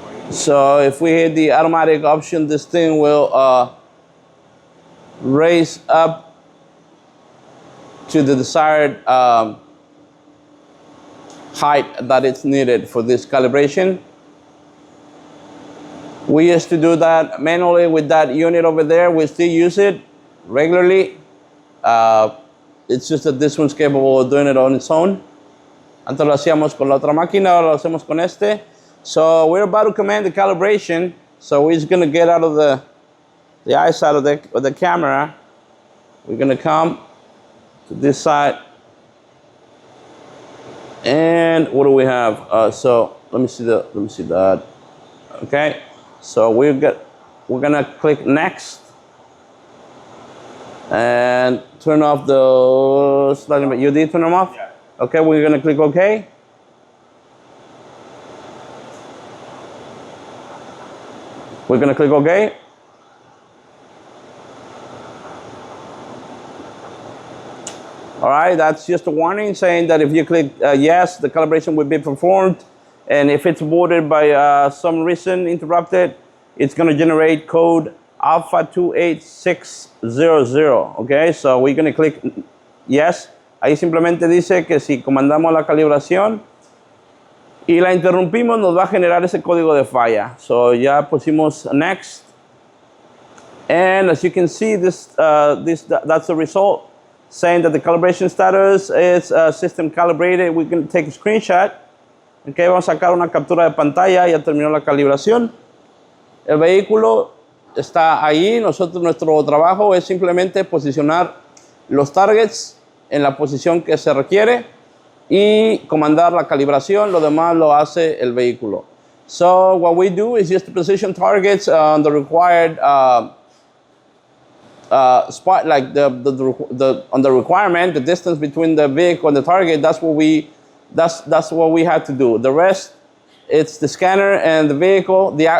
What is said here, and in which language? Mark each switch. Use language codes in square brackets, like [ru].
[en] So if we hit the automatic option, this thing will raise up to the desired height that it's needed for this calibration. We used to do that manually with that unit over there. We still use it regularly. It's just that this one's capable of doing it on its own. [es] Antes lo hacíamos con la otra máquina, ahora lo hacemos con este. [en] So we're about to command the calibration. So we're just gonna get out of the eyesight of the camera. We're gonna come to this side. And what do we have? So let me see that. Okay. So we're gonna click next and turn off those. You did turn them off? Yeah. Okay, we're gonna click OK. We're gonna click OK. All right, that's just a warning saying that if you click yes, the calibration will be performed. And if it's boarded by some reason interrupted, it's going to generate code alpha 28600. Okay, so we're going to click yes. [es] Ahí simplemente dice que si comandamos la calibración y la interrumpimos, nos va a generar ese código de falla. So ya pusimos next. [en] And as you can see, that's the result saying that the calibration status is system calibrated. We can take a screenshot. Okay, [es] vamos a sacar una captura de pantalla, ya terminó la calibración. El vehículo está ahí, nuestro trabajo es simplemente posicionar los targets en la posición que se requiere y comandar la calibración, lo demás lo hace el vehículo. [en] So what we do is just position targets on the required spot, like on the requirement, the distance between the vehicle and the target. That's what we have to do. The rest, it's the scanner and the vehicle.